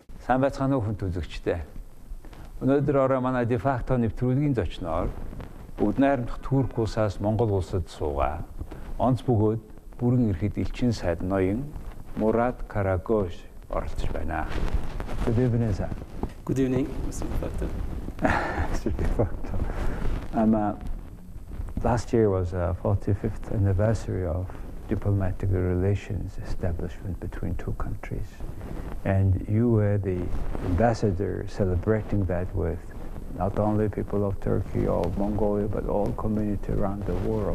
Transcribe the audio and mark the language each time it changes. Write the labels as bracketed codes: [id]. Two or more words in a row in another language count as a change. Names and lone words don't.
[mn] Сайн байцгаана уу хүнд үзэгчдээ. Өнөөдөр орой манай де факто нэвтрүүлгийн зочноор Бүгд Найрамдах Турк улсаас Монгол улсад суугаа. Онц бөгөөд бүрэн эрхт элчин сайд Ноён Мурат Карагöz оролцож байна. [en] Good evening, sir. Good evening, Mr. Factor. Mr. De facto. Last year was the 45th anniversary of diplomatic relations establishment between two countries. And you were the ambassador celebrating that with not only people of Turkey or Mongolia, but all community around the world.